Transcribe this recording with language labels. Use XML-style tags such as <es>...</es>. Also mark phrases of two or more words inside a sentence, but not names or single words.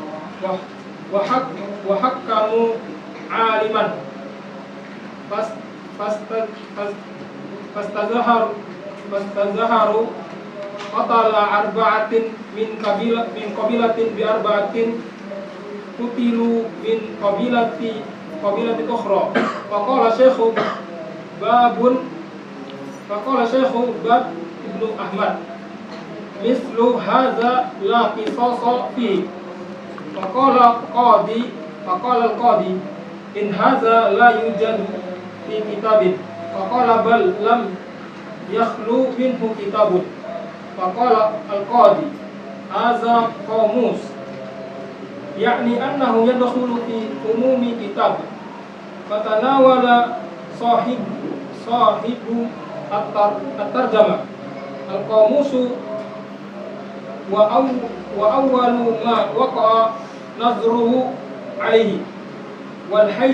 <ar>وحكموا عالما فاستظهروا قتل أربعة من قبيلة بأربعة قتلوا من قبيلة أخرى فقال شيخ باب ابن أحمد مثل هذا لا قصاص في فقال القاضي إن هذا لا يوجد في كتاب فقال بل لم يخل منه كتاب فقال القاضي هذا قاموس يعني أنه يدخل في عموم كتاب فتناول صاحب الترجمة القاموس وأول ما وقع نظره عليه وال</ar>